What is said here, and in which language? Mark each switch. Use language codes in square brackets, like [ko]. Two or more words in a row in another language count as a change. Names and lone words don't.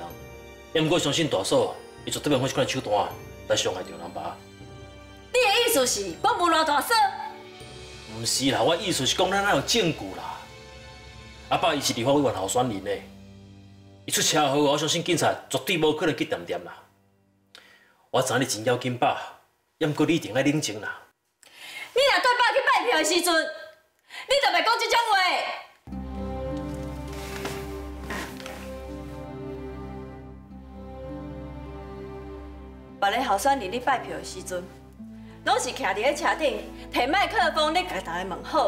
[nan] 也毋过相信大嫂，伊绝对袂用这款手段来伤害着人爸。你的意思是我侮辱大嫂？毋是啦，我意思是讲咱哪有证据啦。阿爸伊是立法委员候选人嘞，伊出车祸，我相信警察绝对无可能去掂掂啦。我知你真要紧爸，也毋过你一定爱冷静啦。你若对爸去拜票的时阵，你就袂讲这种话。别个候选人咧拜票的时阵，拢是徛伫咧车顶，摕麦克风咧甲大家问好。